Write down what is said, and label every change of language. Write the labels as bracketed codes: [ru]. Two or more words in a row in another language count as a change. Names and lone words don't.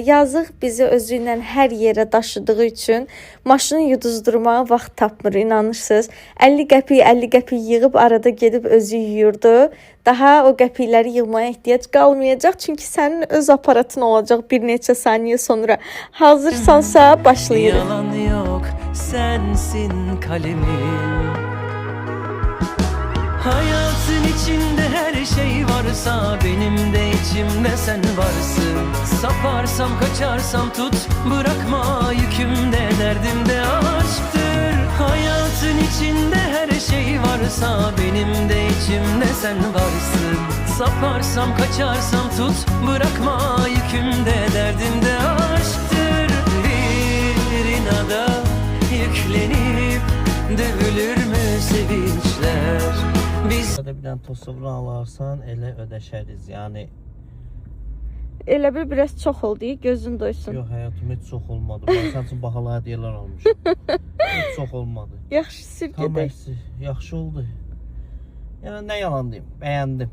[az] Yazıq bizi özü ilə hər yerə daşıdığı üçün maşını yuduzdurmağa vaxt tapmır, inanırsınız. 50 qəpik yığıb arada gedib özü yuyurdu. Daha o qəpikləri yığmaya ehtiyac qalmayacaq. Çünki sənin öz aparatın olacaq bir neçə saniyə sonra. Hazırsansa başlayırıq. [tr] Yalan yok, sensin kalemim. Hayatın içinde her şey varsa benim de içimde sen varsın. Saparsam kaçarsam tut, bırakma yükümde, derdimde aşktır. Hayatın içinde her şey varsa benim de içimde sen varsın. Saparsam kaçarsam tut, bırakma yükümde, derdimde aşktır. Bir inada yüklenip dövülür mü sevinçler? [az] Biz Bir dənə tosovra alarsan, elə ödəşəriz. Yəni Elə bir biraz çox oldu, gözün doysun. yox, həyatım heç çox olmadı. Mən sənin üçün bahalı hədiyyələr almışam. Heç çox olmadı. Yaxşı sir Tam gedək. əksi, yaxşı oldu. Yəni nə yalan deyim, bəyəndim.